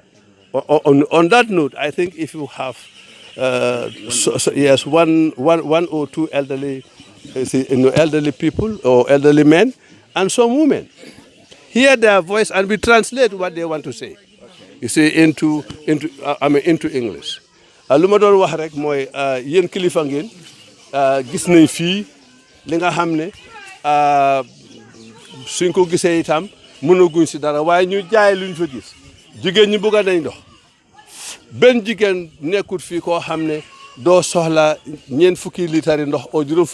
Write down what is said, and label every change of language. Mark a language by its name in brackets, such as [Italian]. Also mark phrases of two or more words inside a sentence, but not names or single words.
[English] On that note, I think if you have, yes, one or two elderly people or elderly men and some women, hear their voice and we translate what they want to say. You see, into English. [Wolof] Lu ma doon wax rek mooy yéen kilifa ngeen gis nañ fii li nga xam ne suñ ko gisee itam mënaguñ si dara waaye ñu jaay luñ fa gis jigéen ñi bëgg nañ ndox benn jigéen nekkut fii koo xam ne doo soxla ñeent fukki litre ndox o juróom